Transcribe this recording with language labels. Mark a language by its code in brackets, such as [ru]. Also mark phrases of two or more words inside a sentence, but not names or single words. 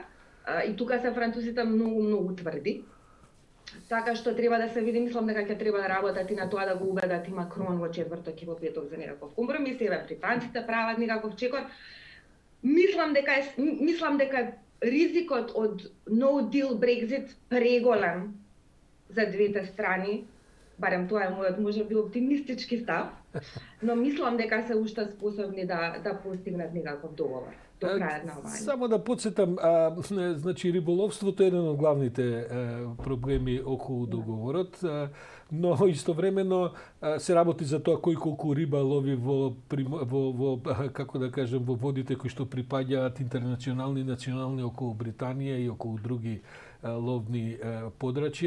[mk] И тука се французите многу тврди. Така што треба да се види, мислам дека ќе треба да работат и на тоа да го убедат и Макрон во четврток и во петок за некаков компромис, еве британците прават некаков чекор. Мислам дека ризикот од [en] no deal Brexit [mk] преголем за двете страни, барем тоа е мојот можеби оптимистички став, но мислам дека се уште способни да постигнат некаков договор до крајот на оваа. Само да подсетам, значи риболовството е еден од главните проблеми околу договорот, но истовремено се работи за тоа кој колку риба лови во како да кажем во водите кои што припаѓаат интернационални и национални околу Британија и околу други ловни подрачја.